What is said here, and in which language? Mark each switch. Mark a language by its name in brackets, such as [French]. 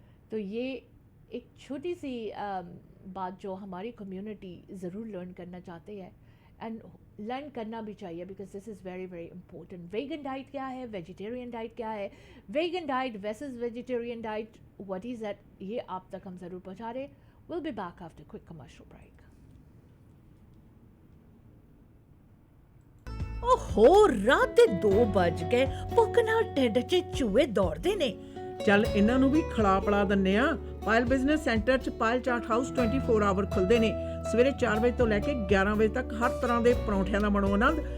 [Hindi] तो ये एक छोटी सी बात जो हमारी कम्युनिटी ज़रूर लर्न करना चाहते हैं, एंड लर्न करना भी चाहिए, [English] Because this is very very important. [Hindi] Vegan diet क्या है, वेजिटेरियन डाइट क्या है, vegan diet versus vegetarian diet, [English] what is that, [Hindi] ये आप तक हम ज़रूर पहुँचा रहे। [English] We'll be back after a quick commercial break. [Punjabi] ओहो, रात ਦੇ 2 ਵੱਜ ਗਏ, ਭੁੱਖ ਨਾਲ ਢਿੱਡ 'ਚ ਚੂਹੇ ਦੌੜਦੇ ਨੇ। ਚੱਲ ਇਹਨਾਂ ਨੂੰ ਵੀ ਖਿਲਾ ਪਿਲਾ ਦਿੰਨੇ ਆ। ਪਾਇਲ ਬਿਜ਼ਨਸ ਸੈਂਟਰ 'ਚ ਪਾਇਲ ਚਾਟ ਹਾਊਸ 24 ਆਵਰ ਖੁੱਲ੍ਹਦੇ ਨੇ। ਸਵੇਰੇ 4 ਵਜੇ ਤੋਂ ਲੈ ਕੇ 11 ਵਜੇ ਤੱਕ ਹਰ ਤਰ੍ਹਾਂ ਦੇ ਪਰੌਂਠਿਆਂ ਦਾ ਬਣੋ ਆਨੰਦ।